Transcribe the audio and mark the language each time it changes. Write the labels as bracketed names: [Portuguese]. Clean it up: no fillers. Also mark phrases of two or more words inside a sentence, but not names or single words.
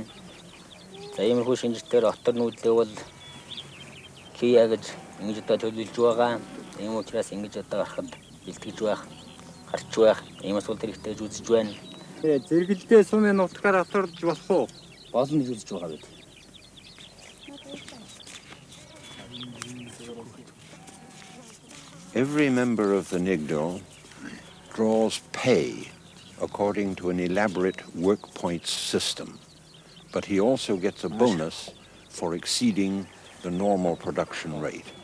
[Mongolian] За иймэрхүү шинжлэлээр отор нүүдлээ бол кия гэж ингэж одоо төлөвлөж байгаа. Ийм учраас ингэж одоо гарахад бэлтгэж байх, гарч байх, ийм асуулт хэрэгтэй гэж үзэж байна. Зэрэгэлдээ сумын нутгаар оторж болох уу? Болно гэж үзэж байгаа бид. [English] Every member of the Nigdal draws pay according to an elaborate work points system, but he also gets a bonus for exceeding the normal production rate.